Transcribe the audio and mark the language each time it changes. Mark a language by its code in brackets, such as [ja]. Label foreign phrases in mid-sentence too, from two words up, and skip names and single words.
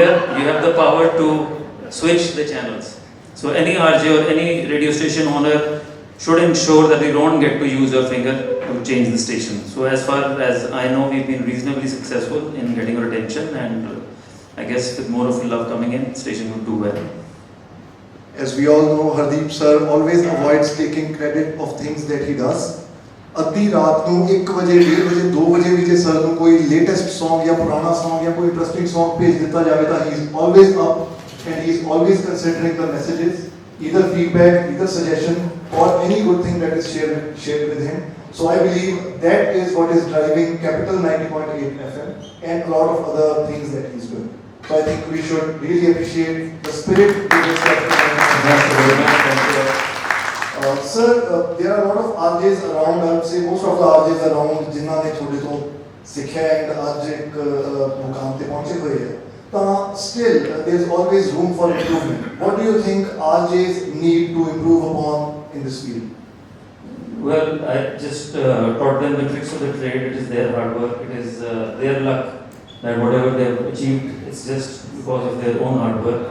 [en] You have the power to switch the channels. So any RJ or any radio station owner should ensure that you don't get to use your finger to change the station. So as far as I know, we've been reasonably successful in getting your attention, and I guess with more of love coming in, station would do well. As we all know, Hardeep sir always avoids taking credit of things that he does. [pa] ਅੱਧੀ ਰਾਤ ਨੂੰ 1 ਵਜੇ 1:30 ਵਜੇ 2 ਵਜੇ ਵੀ ਜੇ ਸਰ ਨੂੰ ਕੋਈ [en] latest Song [pa] ਜਾਂ ਪੁਰਾਣਾ Song ਜਾਂ ਕੋਈ [en] interesting Song [pa] ਭੇਜ ਦਿੱਤਾ ਜਾਵੇ ਤਾਂ [en] he is always up and he is always considering the messages, either feedback, either suggestion or any good thing that is shared with him. So I believe that is what is driving Capital 90.8 FM and a lot of other things that he's doing. So I think we should really appreciate the spirit with which Sir, there are a lot of RJs around. I would say most of the RJs around [hi] जिन्होंने थोड़े तो [pa] ਸਿੱਖਿਆ ਐਂਡ ਅੱਜ ਇੱਕ ਮੁਕਾਮ ਤੇ ਪਹੁੰਚੇ ਹੋਏ ਹੈ ਤਾਂ [en] still there is always room for improvement. What do you think RJs need to improve upon in this field? Well, I just taught them the tricks of the trade. It is their hard work. It is their luck that whatever they have achieved, it's just because of their own hard work.